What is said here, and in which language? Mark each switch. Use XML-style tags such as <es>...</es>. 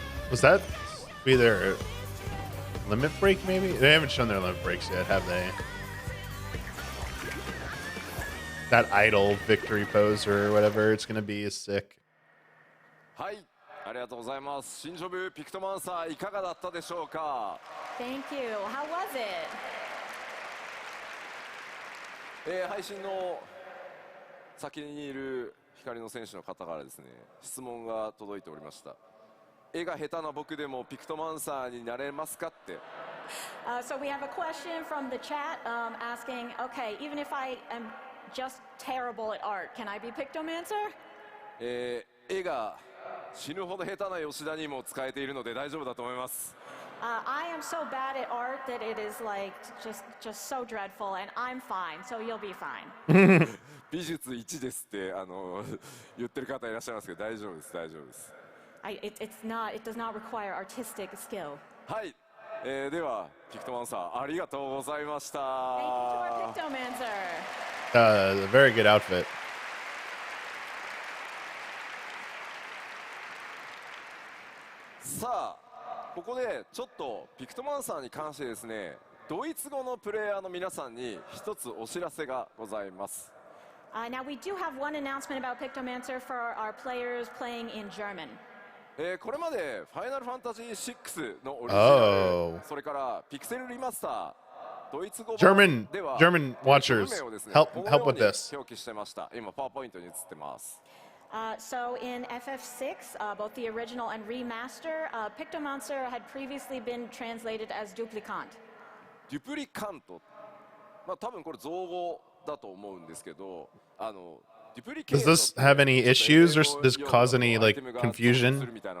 <en>Was that be their limit break, maybe? They haven't shown their limit breaks yet, have they? That idle victory pose or whatever it's gonna be is sick.</en> <ja>はい、ありがとうございます。新ジョブピクトマンサーいかがだったでしょうか。</ja> <en>Thank you. How was it?</en> <ja>配信の先にいる光の選手の方からですね、質問が届いておりました。絵が下手な僕でもピクトマンサーになれますかって。</ja> <en>So we have a question from the chat asking, okay, even if I am just terrible at art, can I be Pictomancer?</en> <ja>絵が死ぬほど下手な吉田にも使えているので大丈夫だと思います。</ja> <en>I am so bad at art that it is like just so dreadful, and I'm fine, so you'll be fine.</en> <ja>美術1ですって言ってる方いらっしゃいますけど大丈夫です大丈夫です。</ja> <en>It does not require artistic skill.</en> <ja>はい、ではピクトマンサーありがとうございました。</ja> <en>Thank you to our Pictomancer. Very good outfit.</en> <ja>さあここでちょっとピクトマンサーに関してですね、ドイツ語のプレイヤーの皆さんに一つお知らせがございます。</ja> <en>Now we do have one announcement about Pictomancer for our players playing in German.</en> <ja>これまでファイナルファンタジー6のオリジナル、それからピクセルリマスター、ドイツ語版では</ja> <en>German watchers help with this.</en> <ja>表記してました。今パワーポイントに映ってます。</ja> <en>So in FF6, both the original and remaster, Pictomancer had previously been translated as duplicant.</en> <ja>デュプリカント、まあ多分これ造語だと思うんですけど、</ja> <en>Does this have any issues or does it cause any like confusion?</en>